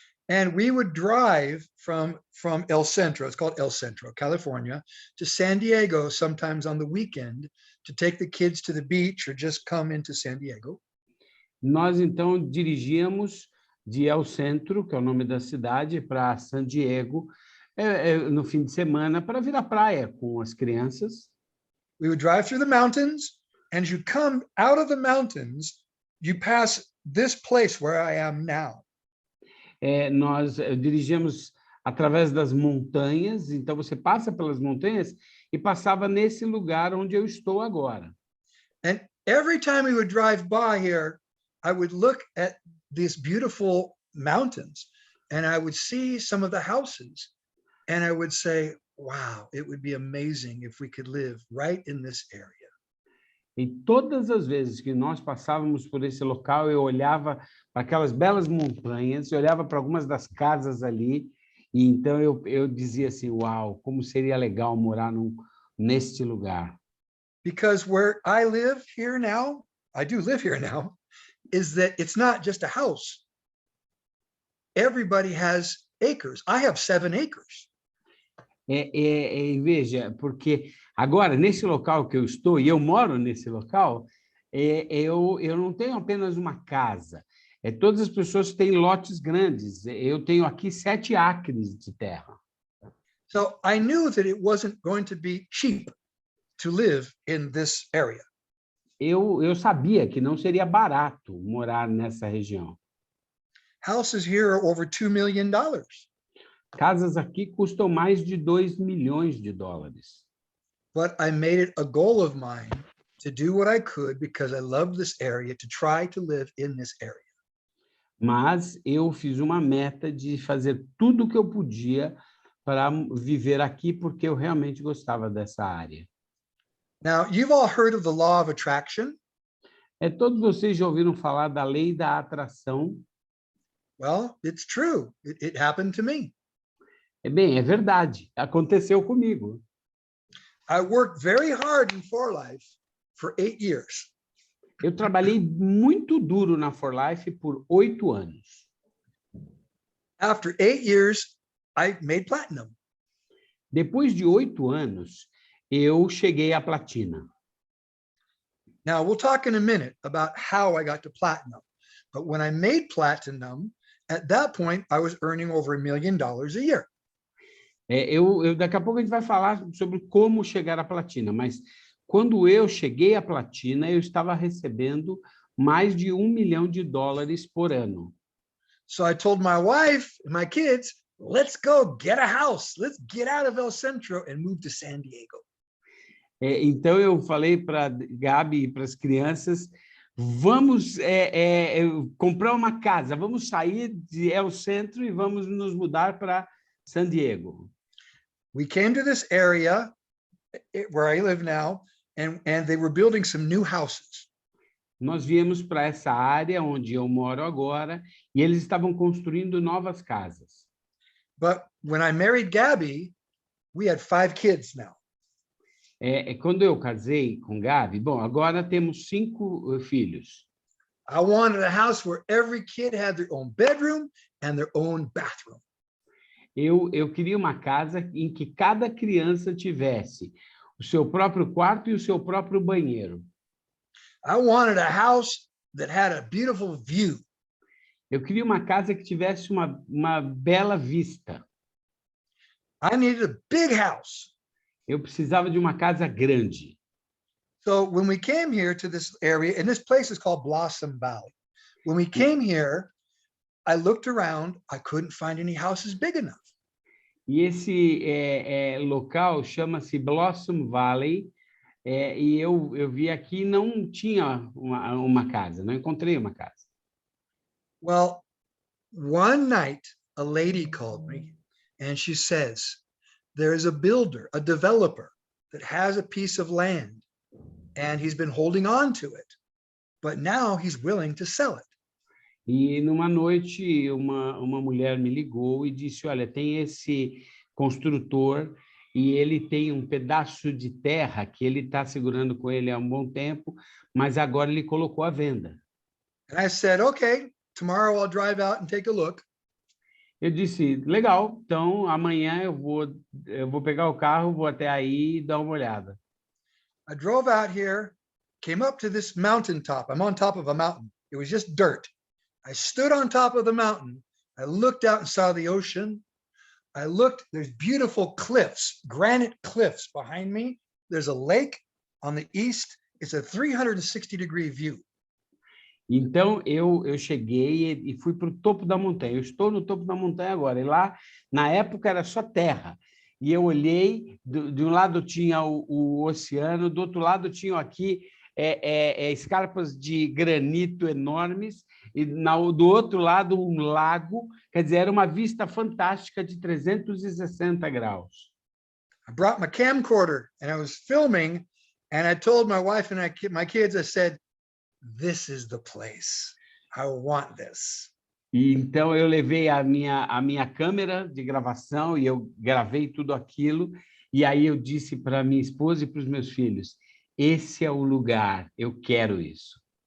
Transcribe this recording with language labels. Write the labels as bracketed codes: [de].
[en] And we would drive from El Centro, it's called El Centro, California, to San Diego sometimes on the weekend to take the kids to the beach or just come into San Diego. [pt] Nós, então, dirigíamos de El Centro, que é o nome da cidade, para San Diego, no fim de semana, para vir à praia com as crianças. [en] We would drive through the mountains, and as you come out of the mountains, you pass this place where I am now. [pt] Nós dirigíamos através das montanhas, então você passa pelas montanhas e passava nesse lugar onde eu estou agora. [en] And every time we would drive by here, I would look at these beautiful mountains and I would see some of the houses and I would say, wow, it would be amazing if we could live right in this area. [pt] E todas as vezes que nós passávamos por esse local, eu olhava para aquelas belas montanhas, eu olhava para algumas das casas ali, e então eu dizia assim, uau, como seria legal morar neste lugar. [en] Because where I live here now, I do live here now, is that it's not just a house. Everybody has acres. I have 7 acres. [pt] Veja, porque agora, nesse local que eu estou, e eu moro nesse local, eu não tenho apenas uma casa. Todas as pessoas têm lotes grandes. Eu tenho aqui 7 acres de terra. [en] So I knew that it wasn't going to be cheap to live in this area. [pt] Eu sabia que não seria barato morar nessa região. [en] Houses here are over $2 million. [pt] Casas aqui custam mais de 2 milhões de dólares. [en] But I made it a goal of mine to do what I could because I love this area, to try to live in this area. [pt] Mas eu fiz uma meta de fazer tudo o que eu podia para viver aqui, porque eu realmente gostava dessa área. [en] Now, you've all heard of the law of attraction. [pt] Todos vocês já ouviram falar da lei da atração? [en] Well, it's true. It happened to me. [pt] Bem, é verdade. Aconteceu comigo. [en] I worked very hard in For Life for 8 years. [pt] Eu trabalhei muito duro na For Life por 8 anos. [en] After 8 years, I made platinum. [pt] Depois de 8 anos, eu cheguei à platina. [en] Now, we'll talk in a minute about how I got to platinum. But when I made platinum, at that point, I was earning over $1 million a year. [pt] Daqui a pouco a gente vai falar sobre como chegar à platina, mas quando eu cheguei à platina, eu estava recebendo mais de $1 milhão por ano. [en] So I told my wife and my kids, let's go get a house. Let's get out of El Centro and move to San Diego. [pt] Então eu falei para Gabi e para as crianças, vamos comprar uma casa, vamos sair de El Centro e vamos nos mudar para San Diego. [en] We came to this area where I live now, and they were building some new houses. [pt] Nós viemos para essa área onde eu moro agora e eles estavam construindo novas casas. [en] But when I married Gabby, we had 5 kids now. [pt] Quando eu casei com Gabi, bom, agora temos 5 filhos. [en] I wanted a house where every kid had their own bedroom and their own bathroom. [pt] Eu queria uma casa em que cada criança tivesse o seu próprio quarto e o seu próprio banheiro. [en] I wanted a house that had a beautiful view. [pt] Eu queria uma casa que tivesse uma bela vista. [en] I needed a big house. [pt] Eu precisava de uma casa grande. [en] So when we came here to this area, and this place is called Blossom Valley. When we came here, I looked around, I couldn't find any houses big enough. [pt] E esse local chama-se Blossom Valley, e eu vi aqui e não tinha uma casa, não encontrei uma casa. [en] Well, one night, a lady called me and she says, there's a builder, a developer that has a piece of land and he's been holding on to it, but now he's willing to sell it. [pt] E numa noite, uma mulher me ligou e disse, olha, tem esse construtor e ele tem um pedaço de terra que ele está segurando com ele há um bom tempo, mas agora ele colocou à venda. [en] And I said, okay, tomorrow I'll drive out and take a look. [pt] Eu disse, legal, então amanhã eu vou pegar o carro, vou até aí e dar uma olhada. [en] I drove out here, came up to this mountaintop. I'm on top of a mountain. It was just dirt. I stood on top of the mountain. I looked out and saw the ocean. I looked, there's beautiful cliffs, granite cliffs behind me. There's a lake on the east. It's a 360-degree view. [pt] Então, eu cheguei e fui para o topo da montanha. Eu estou no topo da montanha agora. E lá, na época, era só terra. E eu olhei, de um lado tinha o oceano, do outro lado tinha aqui escarpas de granito enormes, e do outro lado um lago. Quer dizer, era uma vista fantástica de 360 graus. [en] I brought my camcorder and I was filming, and I told my wife and my kids, I said, this is the place. I want this. [pt] E então eu levei a minha câmera de gravação e eu gravei tudo aquilo. E aí eu disse para minha esposa e para os meus filhos, esse é o lugar, eu quero isso.